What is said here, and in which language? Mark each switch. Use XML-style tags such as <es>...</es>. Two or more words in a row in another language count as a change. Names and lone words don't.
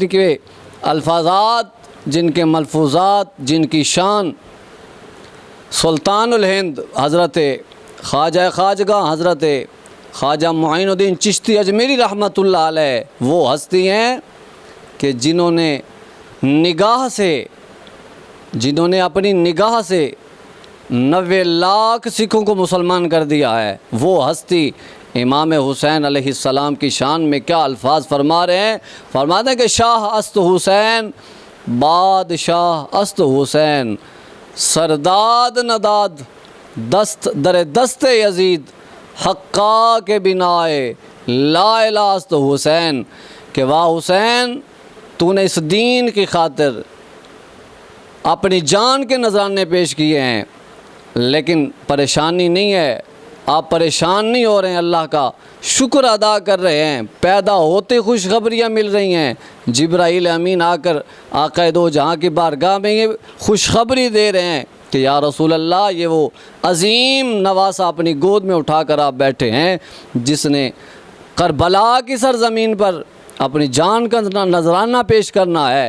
<ur>کے الفاظات، جن کے ملفوظات، جن کی شان سلطان الہند حضرت خواجہ خواجگاہ حضرت خواجہ معین الدین چشتی اجمیری</ur> <ar>رحمۃ اللہ علیہ</ar> <ur>وہ ہستی ہیں کہ جنہوں نے اپنی نگاہ سے 90 لاکھ سکھوں کو مسلمان کر دیا ہے۔ وہ ہستی امام حسین</ur> <ar>علیہ السلام</ar> <ur>کی شان میں کیا الفاظ فرما رہے ہیں؟ فرماتے ہیں کہ</ur> <fa>شاہ است حسین بادشاہ است حسین، سرداد نداد دست در دست یزید، حقا کے بنائے لا الہ است حسین،</fa> <ur>کہ واہ حسین تو نے اس دین کی خاطر اپنی جان کے نذرانے پیش کیے ہیں، لیکن پریشانی نہیں ہے، آپ پریشان نہیں ہو رہے ہیں، اللہ کا شکر ادا کر رہے ہیں، پیدا ہوتے خوشخبریاں مل رہی ہیں، جبرائیل امین آ کر آقا دو جہاں کی بارگاہ میں یہ خوشخبری دے رہے ہیں کہ</ur> <ar>یا رسول اللہ</ar> <ur>یہ وہ عظیم نواسہ اپنی گود میں اٹھا کر آپ بیٹھے ہیں جس نے کربلا کی سرزمین پر اپنی جان کا نذرانہ پیش کرنا ہے۔</ur>